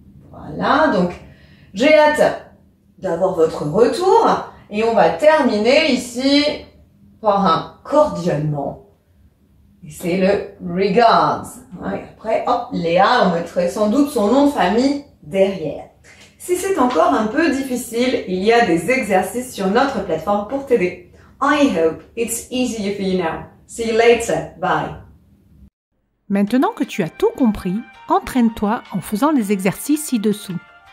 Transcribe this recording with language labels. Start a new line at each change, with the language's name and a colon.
French: Voilà, donc j'ai hâte d'avoir votre retour et on va terminer ici par un cordialement. Et c'est le regards. Et après, hop, Léa, on mettrait sans doute son nom de famille derrière. Si c'est encore un peu difficile, il y a des exercices sur notre plateforme pour t'aider.
English: I hope it's easier for you now. See you later. Bye.
French: Maintenant que tu as tout compris, entraîne-toi en faisant les exercices ci-dessous.